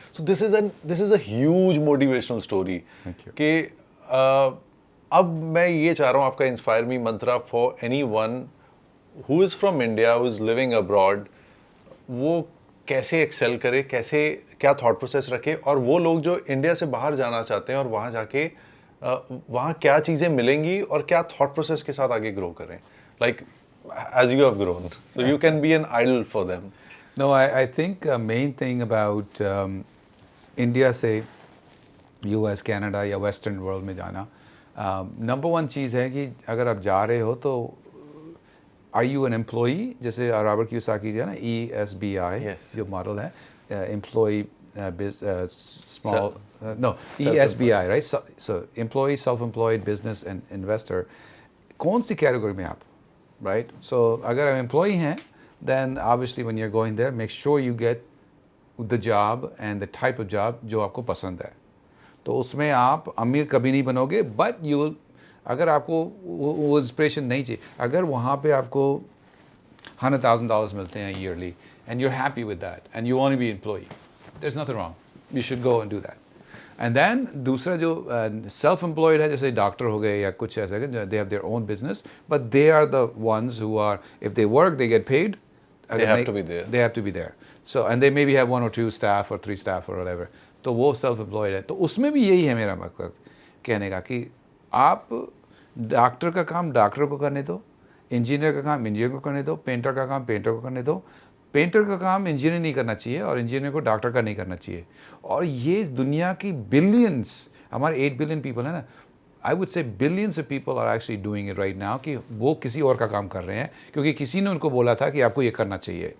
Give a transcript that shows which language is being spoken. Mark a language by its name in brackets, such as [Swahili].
[English] so this is a huge motivational story [Hindi] कि अब मैं ये चाह रहा हूँ आपका [English] inspire me mantra for anyone who is from India, who is living abroad, [Hindi] वो कैसे एक्सेल करे, क्या थॉट प्रोसेस रखे, और वो लोग जो इंडिया से बाहर जाना चाहते हैं और वहाँ जाके वहाँ क्या चीज़ें मिलेंगी और क्या थॉट प्रोसेस के साथ आगे ग्रो करें. Like [English] as you have grown. So you can be an idol for them. No, I think main thing about India से US, Canada या Western world में जाना, number one चीज़ है [Hindi] कि अगर आप जा रहे हो तो [English] are you an employee? [Hindi] जैसे रॉबर्ट कियोसाकी जो है ना ESBI [English] Yes. [Hindi] जो मॉडल है, employee small no ESBI, right? [English] So employee, self-employed, business and investor. [Hindi] कौन सी कैटेगरी में आप, right? [English] So अगर आप employee हैं, then obviously when you're going there, make sure you get the job and the type of job [Hindi] जो आपको पसंद है. तो उसमें आप अमीर कभी नहीं बनोगे, but you will, अगर आपको वो इंस्पिरेशन नहीं चाहिए, अगर वहाँ पे आपको $100,000 मिलते हैं [English] yearly and you're happy with that and you want to be employee, there's nothing wrong. You should go and do that. And then दूसरा जो self employed है, [Hindi] जैसे डॉक्टर हो गए या कुछ ऐसा, [English] they have their own business, but they are the ones who are, if they work they get paid. They have to be there. They have to be there. So and they maybe have 1 or 2 staff or 3 staff or whatever. [Hindi] तो वो self employed है. तो उसमें भी यही है मेरा मकसद कहने का कि आप डॉक्टर का काम डॉक्टर को करने दो, इंजीनियर का काम इंजीनियर को करने दो, पेंटर का काम पेंटर को करने दो. पेंटर का काम इंजीनियर नहीं करना चाहिए और इंजीनियर को डॉक्टर का नहीं करना चाहिए. और ये दुनिया की बिलियंस, हमारे 8 बिलियन पीपल है ना, [English] I would say billions of people are actually doing it right now [Hindi] कि वो किसी और का काम कर रहे हैं क्योंकि किसी ने उनको बोला था कि आपको ये करना चाहिए.